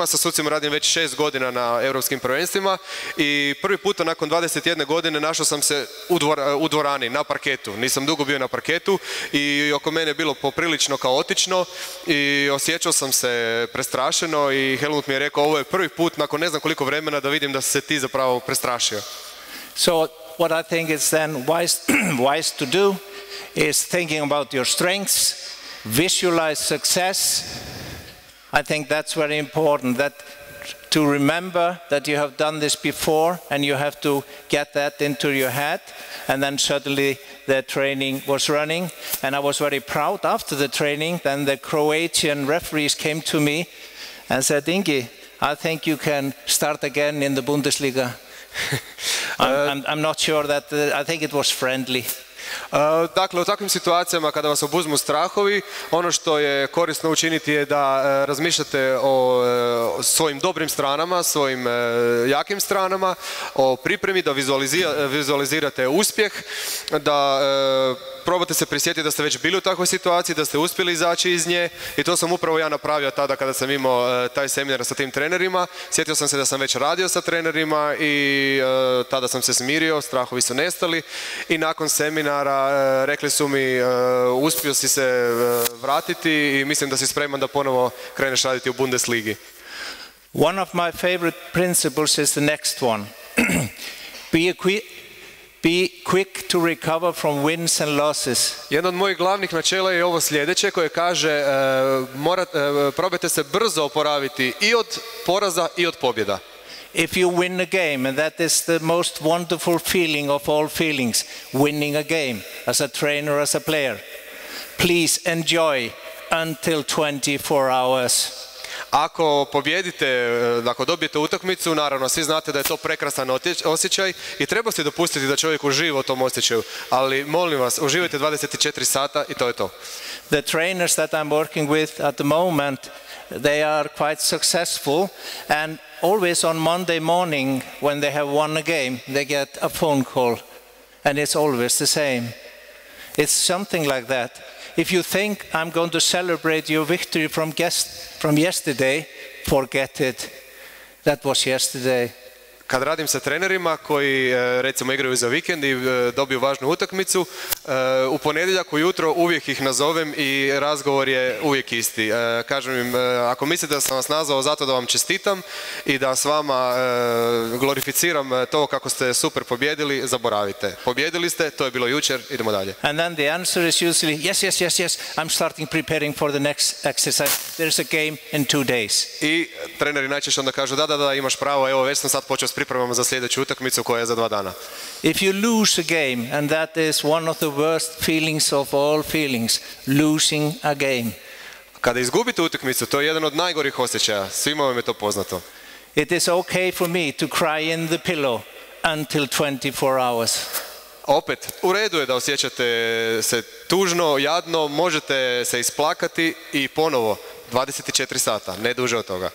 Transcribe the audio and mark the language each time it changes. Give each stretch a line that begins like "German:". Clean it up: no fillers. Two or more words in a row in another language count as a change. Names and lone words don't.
Croatian: Sa sucima radim već 6 godina na europskim prvenstvima i prvi puta nakon 21 godine našao sam se u dvorani, na parketu. Nisam dugo bio na parketu i oko mene je bilo poprilično kaotično i osjećao sam se prestrašeno i Helmut mi je rekao ovo je prvi put nakon ne znam koliko vremena da vidim da se ti zapravo prestrašio.
English: So what I think is then wise to do is thinking about your strengths, visualize success. I think that's very important, that to remember that you have done this before and you have to get that into your head, and then suddenly the training was running and I was very proud after the training. Then the Croatian referees came to me and said, Ingi, I think you can start again in the Bundesliga. I'm not sure that, I think it was friendly.
Croatian: Dakle, u takvim situacijama kada vas obuzmu strahovi, ono što je korisno učiniti je da razmišljate o svojim dobrim stranama, svojim jakim stranama, o pripremi, da vizualizirate uspjeh, da probate se prisjetiti da ste već bili u takvoj situaciji, da ste uspjeli izaći iz nje i to sam upravo ja napravio tada kada sam imao taj seminar sa tim trenerima. Sjetio sam se da sam već radio sa trenerima i tada sam se smirio, strahovi su nestali i nakon seminara rekli su mi uspio si se vratiti i mislim da si spreman da ponovo kreneš raditi u Bundesligi.
English: One of my favorite principles is the next one. Be quick to recover from wins and losses.
Croatian: Jedno od mojih glavnih načela je ovo sljedeće koje kaže probajte se brzo oporaviti i od poraza i od pobjeda.
English: If you win a game, and that is the most wonderful feeling of all feelings, winning a game as a trainer, as a player, please enjoy until 24 hours.
Croatian: Ako pobjedite, ako dobijete utakmicu, naravno svi znate da je to prekrasan osjećaj i treba se dopustiti da čovjek uživa u tom osjećaju, ali molim vas, uživajte 24 sata i to je to.
English: The trainers that I'm working with at the moment, they are quite successful, and always on Monday morning when they have won a game, they get a phone call, and it's always the same. It's something like that. If you think I'm going to celebrate your victory from yesterday, forget it. That was yesterday.
Croatian: Kad radim sa trenerima koji recimo igraju za vikend i dobiju važnu utakmicu, u ponedjeljak ujutro uvijek ih nazovem i razgovor je uvijek isti. Kažem im, ako mislite da sam vas nazvao zato da vam čestitam i da s vama glorificiram to kako ste super pobjedili, zaboravite. Pobjedili ste, to je bilo jučer, idemo dalje.
English: And then the answer is usually yes, I'm starting preparing for the next exercise. There's a game in 2 days.
Croatian: I treneri najčešće onda kažu da, imaš pravo, evo već sam sad počeo s pripremama za sljedeću utakmicu koja je za 2 dana.
English: If you lose a game, and that is one of the worst feelings of all feelings, losing a game.
Croatian: Kada izgubite utakmicu, to je jedan od najgorih osjećaja, svima vam je to poznato.
English: It is okay for me to cry in the pillow until 24 hours.
Croatian: Opet, u redu je da osjećate se tužno, jadno, možete se isplakati i ponovo 24 sata, ne duže od toga.